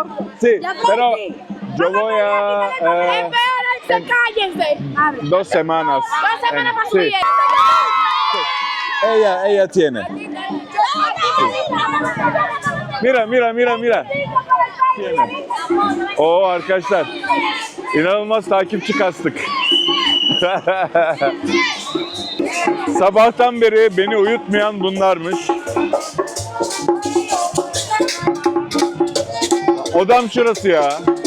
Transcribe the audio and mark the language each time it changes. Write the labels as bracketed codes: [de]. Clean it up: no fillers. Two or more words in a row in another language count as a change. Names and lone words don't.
[es] Sí, Ya pero aprendí. yo voy a Espérense, cállense. 2 semanas. 2 semanas para Sí. subir. Ella tiene. Mira. Tiene. [tr] Oo arkadaşlar. İnanılmaz takipçi kastık. Sabahtan beri beni uyutmayan bunlarmış. Odam şurası ya.